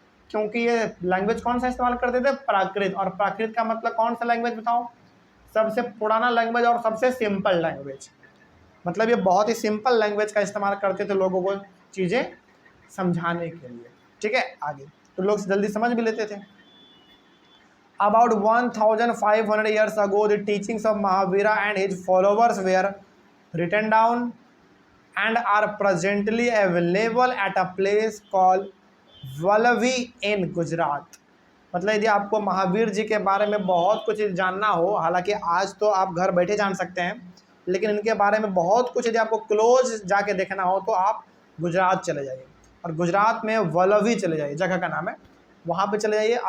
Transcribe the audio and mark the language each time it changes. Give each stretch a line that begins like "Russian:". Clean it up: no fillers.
Hindi: क्योंकि ये लैंग्वेज कौन सा इस्तेमाल करते थे, प्राकृत। और प्राकृत का मतलब कौन सा लैंग्वेज बताओ, सबसे पुराना लैंग्वेज और सबसे सिंपल लैंग्वेज। मतलब ये बहुत ही सिंपल लैंग्वेज का इस्तेमाल करते थे लोगों को चीज़ें समझाने के लिए। ठीक है, आगे। तो लोग जल्दी समझ भी लेते थे।
English: About 1500 years ago, the teachings of Mahavira and his followers were written down and are presently available at a place called Vallabhi in Gujarat।
Hindi: मतलब यदि आपको महावीर जी के बारे में बहुत कुछ जानना हो, हालांकि आज तो आप घर बैठे जान सकते हैं, लेकिन इनके बारे में बहुत कुछ यदि आपको क्लोज जाके देखना हो तो आप गुजरात चले जाइए, और गुजरात में वल्लभी चले जाइए, जगह का नाम है, वहाँ पे चले जाइए।